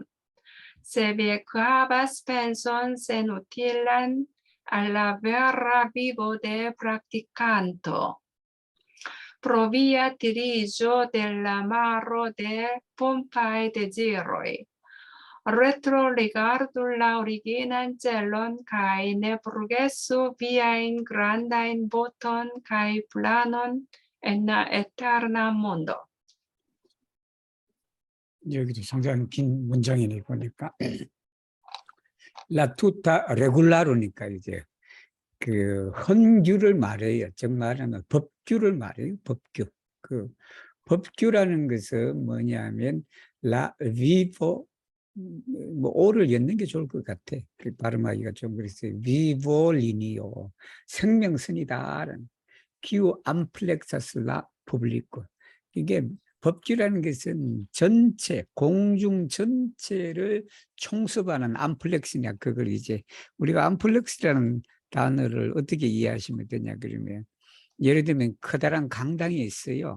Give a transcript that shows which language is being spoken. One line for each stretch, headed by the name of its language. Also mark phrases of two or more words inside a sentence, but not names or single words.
Esperanto: Se vi havas penson senutilan al la vera vivo de practicanto, pro via tiriĝo de la maro de pompaj deziroj, retrorigardu la originan celon kaj ne forgesu viajn grandajn voton kaj planon en la eterna mondo.
Korean: 여기도 상당히 긴 문장이네 보니까.
Esperanto: La tuta regularo
Korean: 니까 이제 그 헌규를 말해요. 즉 말하면 법규를 말해요. 법규. 그 법규라는 것은 뭐냐면
Esperanto: la vivo
Korean: 뭐 오를 엮는 게 좋을 것 같아. 그 발음하기가 좀 그랬어요.
Esperanto: vivo lineo 생명선이다라는 kiu ampleksas la publico.
Korean: 이게 법규라는 것은 전체 공중 전체를 총섭하는 암플렉스냐 그걸 이제 우리가 암플렉스라는 단어를 어떻게 이해하시면 되냐 그러면 예를 들면 커다란 강당이 있어요.